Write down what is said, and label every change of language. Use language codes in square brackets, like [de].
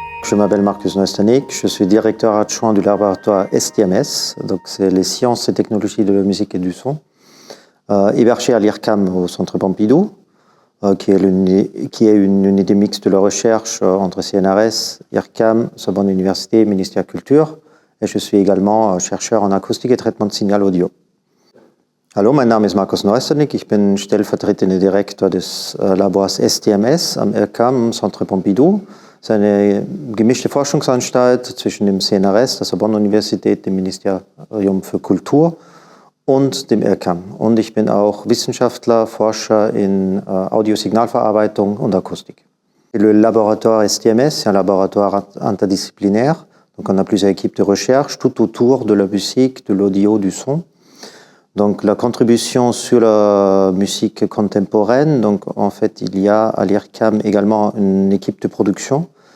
[fr] je m'appelle Marcus Neustanik, je suis directeur adjoint du laboratoire STMS, donc c'est les sciences et technologies de la musique et du son, hébergé à l'IRCAM au Centre Pompidou, qui est une unité mixte de la recherche entre CNRS, IRCAM, Sorbonne Université, Ministère Culture, et je suis également chercheur en acoustique et traitement de signal audio. [de] Hallo, mein Name ist Marcus Neustanik, ich bin stellvertretender Direktor des Labors STMS am IRCAM Centre Pompidou. Es ist eine gemischte Forschungsanstalt zwischen dem CNRS, der Sorbonne Universität, dem Ministerium für Kultur und dem IRCAM. Und ich bin auch Wissenschaftler, Forscher in Audiosignalverarbeitung und Akustik. [fr] Le laboratoire STMS, c'est un laboratoire interdisciplinaire. Donc on a plusieurs équipes de recherche tout autour de la musique, de l'audio, du son. Donc la contribution sur la musique contemporaine, donc en fait il y a à l'IRCAM également une équipe de production.